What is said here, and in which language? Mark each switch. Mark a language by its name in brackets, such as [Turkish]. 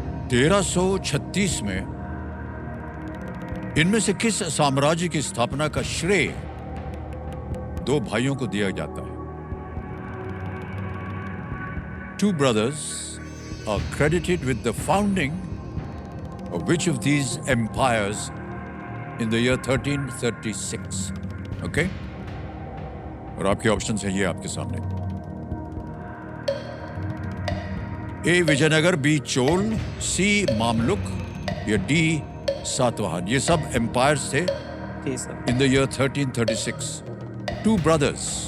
[Hindi] तेरह 1336 में इनमें से किस साम्राज्य की स्थापना का श्रेय 2 भाइयों को दिया जाता है? [English] 2 brothers are credited with the founding of which of these empires in the year 1336? Okay? [Hindi] और आपके ऑप्शंस हैं ये आपके सामने। ए विजयनगर, बी चोल, सी मामलुक या डी सातवाहन। ये सब एम्पायर्स थे जी sir. [English] in the year 1336. 2 brothers